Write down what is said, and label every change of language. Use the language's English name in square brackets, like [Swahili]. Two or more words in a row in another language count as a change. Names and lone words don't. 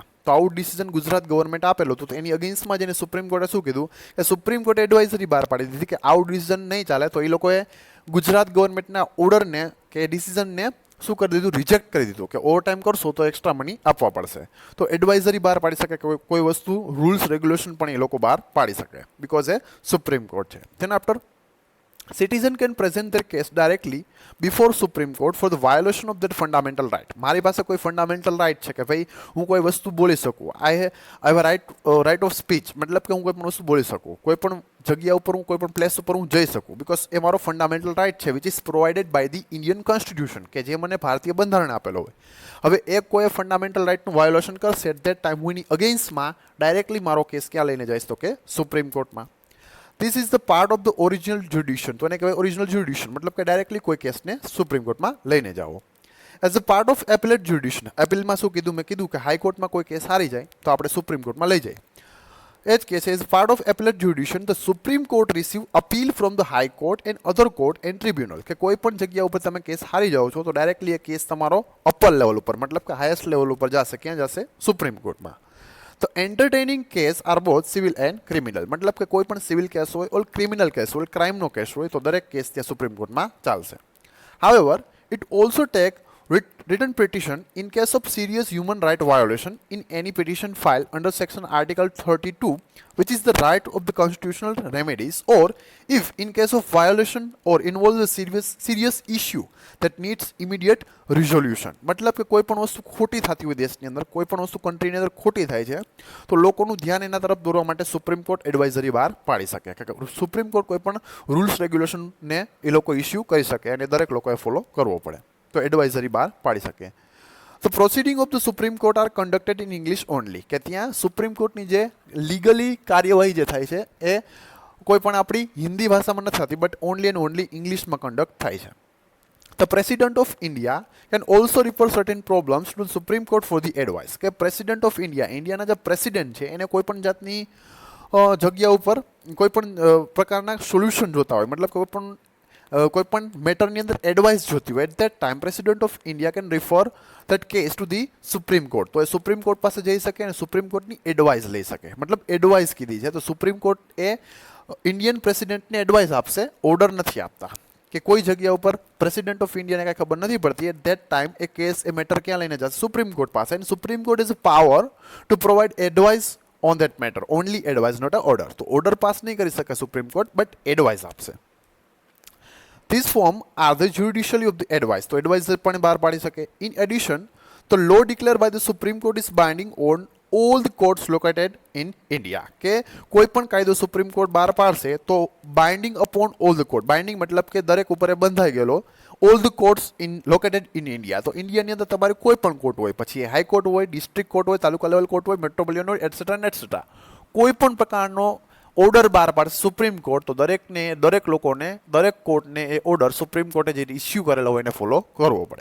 [Gujarati] તો આવું ડિસિઝન ગુજરાત ગવર્મેન્ટ આપેલું હતું. તો એની અગેન્સ્ટમાં જઈને સુપ્રીમ કોર્ટે શું કીધું કે સુપ્રીમ કોર્ટે એડવાઇઝરી બહાર પાડી દીધી કે આવું ડિસિઝન નહીં ચાલે. તો એ લોકોએ ગુજરાત ગવર્મેન્ટના ઓર્ડરને કે ડિસિઝનને શું કરી દીધું? રિજેક્ટ કરી દીધું, કે ઓવર ટાઈમ કરશો તો [English] extra money [Gujarati] આપવા પડશે. તો એડવાઇઝરી બહાર પાડી શકે, કે કોઈ વસ્તુ [English] rules regulation [Gujarati] પણ એ લોકો બહાર પાડી શકે, બિકોઝ એ સુપ્રીમ કોર્ટ છે. [English] then after citizen can present their case directly before Supreme Court for the violation of that fundamental right. [Gujarati] મારી પાસે કોઈ [English] fundamental right [Gujarati] છે કે ભાઈ હું કોઈ વસ્તુ બોલી શકું. [English] I have right of speech, [Gujarati] મતલબ કે હું કોઈ પણ વસ્તુ બોલી શકું, કોઈ પણ જગ્યા ઉપર હું કોઈ પણ પ્લેસ ઉપર હું જઈ શકું, બિકોઝ એ મારો [English] fundamental right [Gujarati] છે, [English] which is provided by the Indian Constitution, [Gujarati] કે જે મને ભારતીય બંધારણ આપેલો હોય. હવે એ કોઈ [English] fundamental rightનું [Gujarati] વાયોલેશન કરશે, [English] at that time [Gujarati] હું એની અગેન્સ્ટમાં ડાયરેક્ટલી મારો કેસ ક્યાં લઈને જઈશ? તો કે સુપ્રીમ કોર્ટમાં. [English] This is the part of the original jurisdiction. [Gujarati] તો એને કહેવાય [English] original jurisdiction, [Gujarati] મતલબ કે ડાયરેક્ટલી કોઈ કેસને સુપ્રીમ કોર્ટમાં લઈને જાઓ. [English] as a part of appellate jurisdiction. [Gujarati] એપિલમાં શું કીધું? મેં કીધું કે હાઈકોર્ટમાં કોઈ કેસ હારી જાય તો આપણે સુપ્રીમ કોર્ટમાં લઈ જઈએ. એ જ કેસ [English] as part of appellate jurisdiction the Supreme Court receive appeal from the High Court and other court and tribunal. [Gujarati] કે કોઈ પણ જગ્યા ઉપર તમે કેસ હારી જાઓ છો તો ડાયરેક્ટલી એ કેસ તમારો [English] upper level [Gujarati] ઉપર, મતલબ કે [English] highest level [Gujarati] ઉપર જશે. ક્યાં જશે? સુપ્રીમ કોર્ટમાં. તો [English] entertaining case are both civil and criminal, [Gujarati] મતલબ કે કોઈ પણ [English] civil case [Gujarati] હોય ઓર [English] criminal case [Gujarati] હોય, ક્રાઇમનો કેસ હોય, તો દરેક કેસ ત્યાં સુપ્રીમ કોર્ટમાં ચાલશે. [English] however it also take written petition in case of serious human right violation in any petition filed under section article 32, which is the right of the constitutional remedies, or if in case of violation or involves a serious issue that needs immediate resolution. [Gujarati] મતલબ કે કોઈ પણ વસ્તુ ખોટી થતી હોય દેશની અંદર, કોઈ પણ વસ્તુ કન્ટ્રીની અંદર ખોટી થાય છે, તો લોકોનું ધ્યાન એના તરફ દોરવા માટે સુપ્રીમ કોર્ટ એડવાઇઝરી બહાર પાડી શકે, કે સુપ્રીમ કોર્ટ કોઈ પણ [English] rules regulationને [Gujarati] એ લોકો ઇસ્યુ કરી શકે અને દરેક લોકોએ ફોલો કરવો પડે. તો એડવાઇઝરી બહાર પાડી શકે. તો [English] proceeding of the Supreme Court are conducted in English only, [Gujarati] કે ત્યાં સુપ્રીમ કોર્ટની જે લીગલી કાર્યવાહી જે થાય છે એ કોઈ પણ આપણી હિન્દી ભાષામાં નથી થતી, [English] but only and only [Gujarati] ઇંગ્લિશમાં કન્ડક્ટ થાય છે. [English] The President of India can also refer certain problems to the Supreme Court for the advice. કે President of India, [Gujarati] ઇન્ડિયાના જે પ્રેસિડેન્ટ છે એને કોઈ પણ જાતની જગ્યા ઉપર કોઈ પણ પ્રકારના સોલ્યુશન જોતા હોય, મતલબ કોઈ પણ મેટરની અંદર એડવાઇસ જોતી હોય, [English] at that time President of India can refer that case to the Supreme Court. [Gujarati] તો એ સુપ્રીમ કોર્ટ પાસે જઈ શકે અને સુપ્રીમ કોર્ટની એડવાઇસ લઈ શકે. મતલબ એડવાઇસ કીધી છે, તો સુપ્રીમ કોર્ટ એ ઇન્ડિયન પ્રેસિડેન્ટને એડવાઇસ આપશે, ઓર્ડર નથી આપતા. કે કોઈ જગ્યા ઉપર પ્રેસિડેન્ટ ઓફ ઇન્ડિયાને કાંઈ ખબર નથી પડતી, [English] at that time [Gujarati] એ કેસ એ મેટર ક્યાં લઈને જશે? સુપ્રીમ કોર્ટ પાસે. [English] and Supreme Court is a power to provide advice on that matter, only advice, not a order. [Gujarati] તો [English] order pass [Gujarati] નહીં કરી શકે સુપ્રીમ કોર્ટ, બટ એડવાઇસ આપશે. [English] These form are the judicially of the advice. [Gujarati] તો એડવાઇસ પણ બહાર પાડી શકે. [English] In addition, the law declared by the Supreme Court is binding on all the courts located in India. [Gujarati] કે કોઈ પણ કાયદો સુપ્રીમ કોર્ટ બહાર પાડશે તો [English] binding upon all the court. [Gujarati] બાઇન્ડિંગ મતલબ કે દરેક ઉપર એ બંધાઈ ગયેલો. [English] all the courts in located in India. [Gujarati] તો ઇન્ડિયાની અંદર તમારે કોઈ પણ કોર્ટ હોય, પછી એ હાઈકોર્ટ હોય, [English] district court [Gujarati] હોય, તાલુકા [English] level court [Gujarati] હોય, મેટ્રોપોલિટન હોય, [English] etcetera etcetera, [Gujarati] કોઈ પણ પ્રકારનો ઓર્ડર બહાર પાડશે સુપ્રીમ કોર્ટ તો દરેકને, દરેક લોકોને, દરેક કોર્ટને એ ઓર્ડર સુપ્રીમ કોર્ટે જે ઇસ્યુ કરેલો હોય એને ફોલો કરવો પડે.